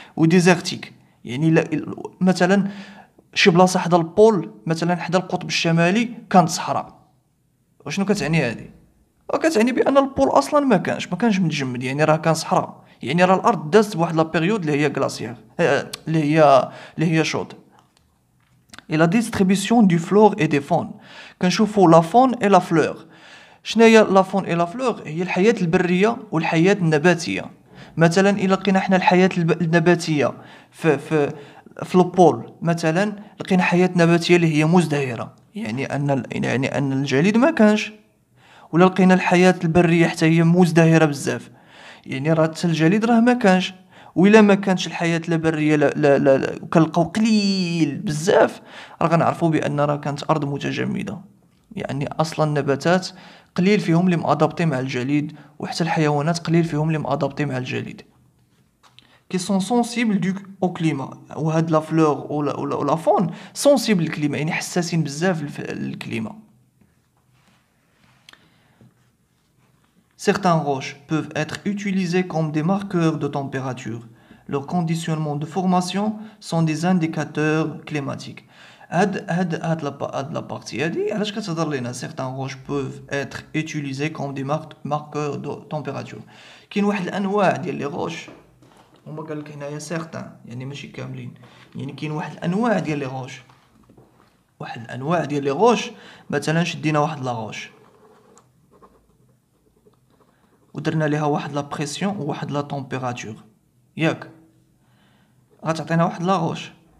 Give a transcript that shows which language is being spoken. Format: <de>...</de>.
<ar>وديزرتيك يعني مثلا شي بلاصه حدا البول، مثلا حدا القطب الشمالي كانت صحراء. وشنو كتعني هذه؟ كتعني بان البول اصلا ما كانش متجمد، يعني راه كان صحراء. يعني راه الارض دازت بواحد لا بيريود اللي هي غلاسيير اللي هي شود.</ar> <fr>et la distribution du flore et des faunes.</fr> <ar>كنشوفوا لا فون اي لا فلور. شناهي لا فون اي لا فلور؟ هي الحياة البرية والحياة النباتية. مثلا إلا لقينا حنا الحياة النباتية في البول مثلا، لقينا حياة نباتية اللي هي مزدهرة، يعني أن الجليد ما كانش. ولا لقينا الحياة البرية حتى هي مزدهرة بزاف، يعني راه حتى الجليد راه ما كانش. وإلا ما كانش الحياة البرية لا كنلقاو قليل بزاف، راه غنعرفوا بأن راه كانت أرض متجمدة. يعني أصلا النباتات قليل فيهم اللي مادابطي مع الجليد، وحتى الحيوانات قليل فيهم اللي مادابطي مع الجليد. كي سون سونسيبل او كليما، وهاد لا فلور و لا فون سونسيبل للكليما، يعني حساسين بزاف للكليما.</ar> <fr>Certaines roches peuvent être utilisées comme des marqueurs de température. Leurs conditionnements de formation sont des indicateurs climatiques.</fr> <ar>هاد لا بارتي هادي علاش كتهضر لينا</ar> <fr>certaines roches peuvent être utilisées comme des marqueurs de température.</fr> <ar>كاين واحد الانواع ديال لي روش، هما قال لك هنايا سيغتان يعني ماشي كاملين، يعني كاين واحد الانواع ديال لي روش. واحد الانواع ديال لي روش، مثلا شدينا واحد لا روش ودرنا ليها واحد لا بريسيون وواحد لا طومبيراتور، ياك غتعطينا واحد لا روش.</ar>